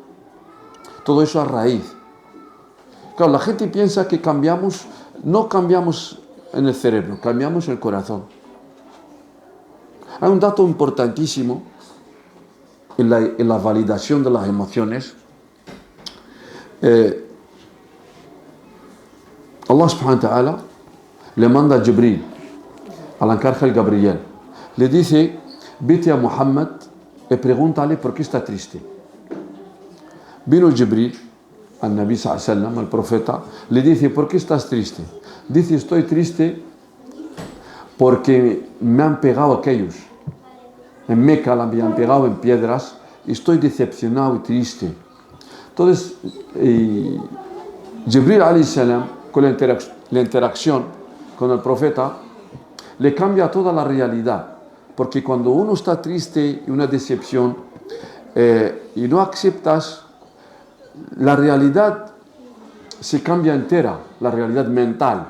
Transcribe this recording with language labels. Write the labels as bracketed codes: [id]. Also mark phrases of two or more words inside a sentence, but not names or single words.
[es] Todo eso a raíz. Claro, la gente piensa que cambiamos, no cambiamos en el cerebro, cambiamos en el corazón. Hay un dato importantísimo en la validación de las emociones. [ar] الله سبحانه وتعالى [es] le manda a Jibril, al arcángel Gabriel. Le dice, vete a Muhammad y pregúntale por qué está triste. [ar] Vino Jibril النبي صلى الله عليه وسلم, [es] al profeta, le dice, ¿por qué estás triste? Dice, estoy triste porque me han pegado aquellos. En Meca me habían pegado en piedras y estoy decepcionado y triste. Entonces, [ar] Jibril عليه السلام, [es] con la interacción con el profeta, le cambia toda la realidad. Porque cuando uno está triste y una decepción y no aceptas, la realidad se cambia entera, la realidad mental.